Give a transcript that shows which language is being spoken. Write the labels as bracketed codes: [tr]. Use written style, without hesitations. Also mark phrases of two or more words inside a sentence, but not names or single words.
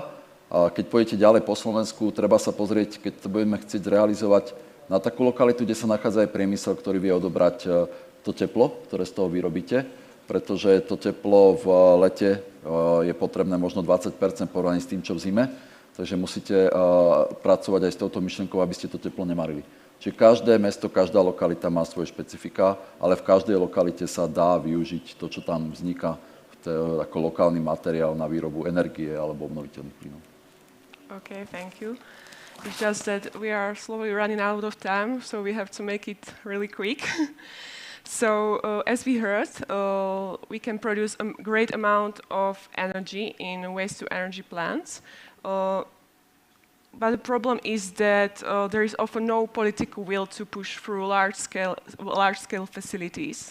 [sk] A keď pôjdete ďalej po Slovensku, treba sa pozrieť, keď to budeme chcieť realizovať na takú lokalitu, kde sa nachádza aj priemysel, ktorý vie odobrať to teplo, ktoré z toho vyrobíte, pretože to teplo v lete je potrebné možno 20% porovnaní s tým, čo v zime, takže musíte pracovať aj s touto myšlienkou, aby ste to teplo nemarili. Čiže každé mesto, každá lokalita má svoje špecifika, ale v každej lokalite sa dá využiť to, čo tam vzniká ako lokálny materiál na výrobu energie alebo obnoviteľných plynov. [en] Okay, thank you. It's just that we are slowly running out of time, so we have to make it really quick. So as we heard, we can produce a great amount of energy in waste-to-energy plants. But the problem is that there is often no political will to push through large-scale facilities.